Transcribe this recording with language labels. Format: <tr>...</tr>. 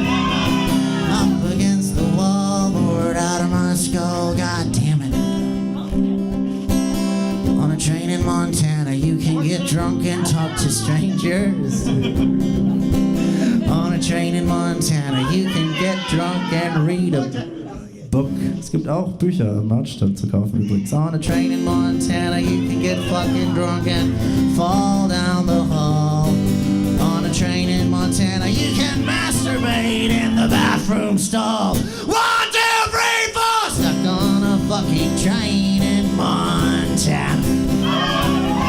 <en>Up against the wall, bored out of my skull, god damn it. On a train in Montana, you can get drunk and talk to strangers. On a train in Montana, you can get drunk and read a book.</en> <de>Es gibt auch Bücher im Marktstadt zu kaufen übrigens.</de> <en>On a train in Montana, you can get fucking drunk and fall down the hall. On a train in Montana, you can masturbate in the bathroom stall. 1, 2, 3, 4! Stuck on a fucking train in Montana.</en>